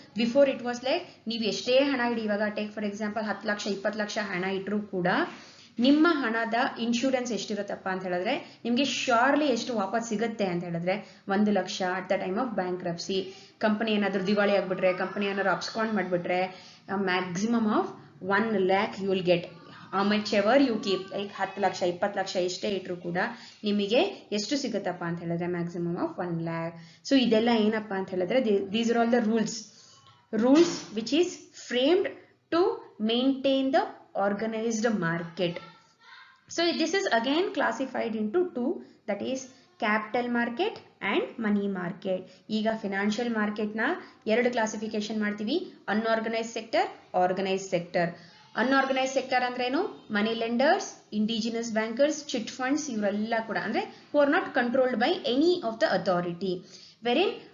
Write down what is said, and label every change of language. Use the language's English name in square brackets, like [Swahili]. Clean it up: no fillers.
[Kannada] Before it was like ನೀವು ಎಷ್ಟೇ ಹಣ ಇಡಿ, ಇವಾಗ take for example 10 lakh 20 lakh ಹಣ ಇಟ್ಟರು ಕೂಡ ನಿಮ್ಮ ಹಣದ ಇನ್ಶೂರೆನ್ಸ್ ಎಷ್ಟಿರುತ್ತಪ್ಪ ಅಂತ ಹೇಳಿದ್ರೆ, ನಿಮ್ಗೆ ಶ್ಯೂರ್ಲಿ ಎಷ್ಟು ವಾಪಸ್ ಸಿಗುತ್ತೆ ಅಂತ ಹೇಳಿದ್ರೆ 1 lakh [English] At the time of bankruptcy. [Kannada] Company ಏನಾದ್ರು ದಿವಾಳಿ ಆಗ್ಬಿಟ್ರೆ, ಕಂಪನಿ ಏನಾದ್ರು ಅಬ್ಸ್ಕಾಂಡ್ ಮಾಡ್ಬಿಟ್ರೆ, [English] Maximum of 1 lakh you will get. how much ever you keep, like [Kannada] 10 lakh 20 lakh ಎಷ್ಟೇ ಇಟ್ರು ಕೂಡ ನಿಮಗೆ ಎಷ್ಟು ಸಿಗುತ್ತಪ್ಪ ಅಂತ ಹೇಳಿದ್ರೆ ಮ್ಯಾಕ್ಸಿಮಮ್ ಆಫ್ 1 lakh. ಸೊ ಇದೆಲ್ಲ ಏನಪ್ಪಾ ಅಂತ ಹೇಳಿದ್ರೆ, [English] these are all the rules which is framed to maintain the organized market. So this is again classified into 2, that is capital market and money market. [Kannada] ಈಗ ಫಿನಾನ್ಷಿಯಲ್ ಮಾರ್ಕೆಟ್ ನ 2 classification ಮಾಡ್ತೀವಿ, unorganised sector, organise sector. Unorganised sector ಅಂದ್ರೆ ಏನು? ಮನಿ lenders, indigenous bankers, chit funds, ಇವರೆಲ್ಲ ಕೂಡ ಅಂದ್ರೆ [English] Who are not controlled by any of the authority. [Kannada] ವೆರಿನ್